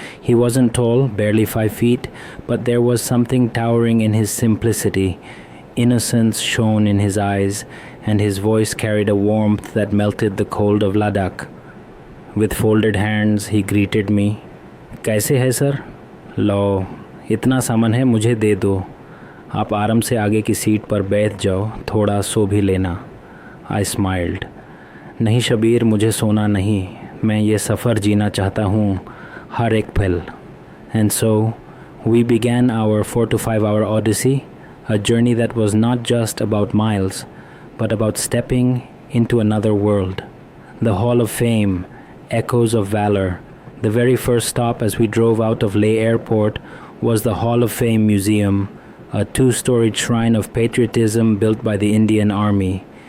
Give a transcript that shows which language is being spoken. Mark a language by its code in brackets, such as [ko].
[en] He wasn't tall, barely 5 feet, but there was something towering in his simplicity. Innocence shone in his eyes, and his voice carried a warmth that melted the cold of Ladakh. With folded hands, he greeted me. [hi] "कैसे है sir? लो, इतना सामान है, मुझे दे दो. आप आराम से आगे की सीट पर बैठ जाओ, थोड़ा सो भी लेना." [en] I smiled. [hi] "नहीं शबीर, मुझे सोना नहीं, मैं ये सफ़र जीना चाहता हूँ, हर एक पल." [en] And so, we began our 4 to 5 hour odyssey, a journey that was not just about miles, but about stepping into another world. The Hall of Fame, echoes of valor. The very first stop as we drove out of Leh Airport was the Hall of Fame Museum, a 2-storied shrine of patriotism built by the Indian Army.